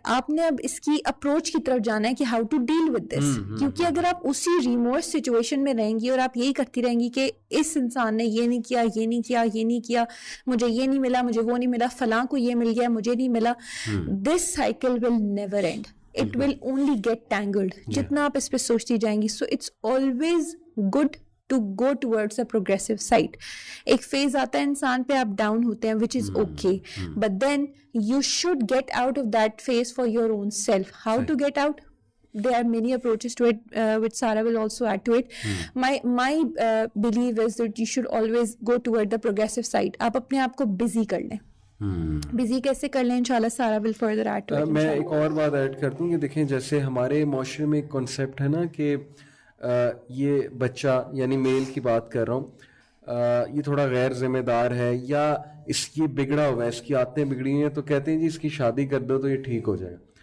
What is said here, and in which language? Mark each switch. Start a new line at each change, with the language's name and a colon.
Urdu: آپ نے اب اس کی اپروچ کی طرف جانا ہے کہ
English: how to deal with this,
Urdu: کیونکہ اگر آپ اسی ریمورس سچویشن میں رہیں گی اور آپ یہی کرتی رہیں گی کہ اس انسان نے یہ نہیں کیا, یہ نہیں کیا, یہ نہیں کیا, مجھے یہ نہیں ملا, مجھے وہ نہیں ملا, فلاں کو یہ مل گیا, مجھے نہیں ملا,
English: This cycle will never end. It will only get tangled.
Urdu: جتنا آپ اس پہ سوچتی جائیں گی.
English: So it's always good to go towards a progressive side.
Urdu: ایک فیز آتا ہے انسان پہ, آپ ڈاؤن ہوتے ہیں,
English: which is okay. But then you should get out of that phase for your own self. How to get out? There are many approaches to it, which Sarah will also add to it. My belief is that you should always go toward the progressive side.
Urdu: آپ اپنے آپ کو busy کر لیں. Busy کیسے کر لیں, انشاءاللہ سارا
English: Will further add to it.
Urdu: میں ایک اور بات ایڈ کر دوں کہ دیکھیں جیسے ہمارے معاشرے میں ایک کانسیپٹ ہے نا کہ یہ بچہ, یعنی میل کی بات کر رہا ہوں, یہ تھوڑا غیر ذمہ دار ہے یا اس کی بگڑا ہوا ہے, اس کی عادتیں بگڑی ہیں, تو کہتے ہیں جی اس کی شادی کر دو تو یہ ٹھیک ہو جائے گا.